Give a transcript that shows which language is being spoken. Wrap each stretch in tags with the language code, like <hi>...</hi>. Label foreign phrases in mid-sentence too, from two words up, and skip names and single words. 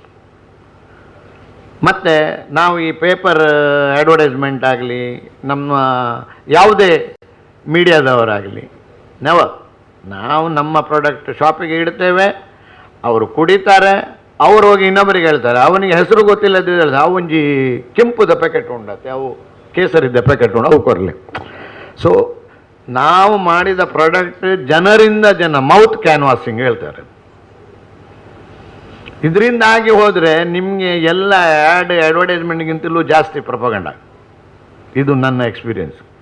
<kn>ಮತ್ತು ನಾವು ಈ</kn> <en>paper advertisement</en> <kn>ಆಗಲಿ, ನಮ್ಮ ಯಾವುದೇ ಮೀಡಿಯಾದವರಾಗಲಿ, ನಾವು ನಮ್ಮ ಪ್ರಾಡಕ್ಟ್ ಶಾಪಿಗೆ ಇಡ್ತೇವೆ, ಅವರು ಕುಡಿತಾರೆ, ಅವ್ರು ಹೋಗಿ ಇನ್ನೊಬ್ಬರಿಗೆ ಹೇಳ್ತಾರೆ, ಅವನಿಗೆ ಹೆಸರು ಗೊತ್ತಿಲ್ಲದ ಹೇಳ್ತಾರೆ,</kn> <tcy>ಅವೊಂಜಿ ಕೆಂಪುದ ಪ್ಯಾಕೆಟ್ ಉಂಡತ್ತೆ, ಅವು ಕೇಸರಿದ್ದ ಪ್ಯಾಕೆಟ್ ಉಂಡು, ಅವು ಕೊರಲಿ.</tcy> <kn>ಸೊ ನಾವು ಮಾಡಿದ ಪ್ರಾಡಕ್ಟ್ ಜನರಿಂದ</kn> <en>mouth canvassing</en> <kn>ಹೇಳ್ತಾರೆ. ಇದರಿಂದಾಗಿ ಹೋದರೆ ನಿಮಗೆ ಎಲ್ಲ ಅಡ್ವರ್ಟೈಸ್ಮೆಂಟ್ಗಿಂತಲೂ ಜಾಸ್ತಿ ಪ್ರೊಪಗಂಡ. ಇದು ನನ್ನ ಎಕ್ಸ್ಪೀರಿಯನ್ಸ್.</kn>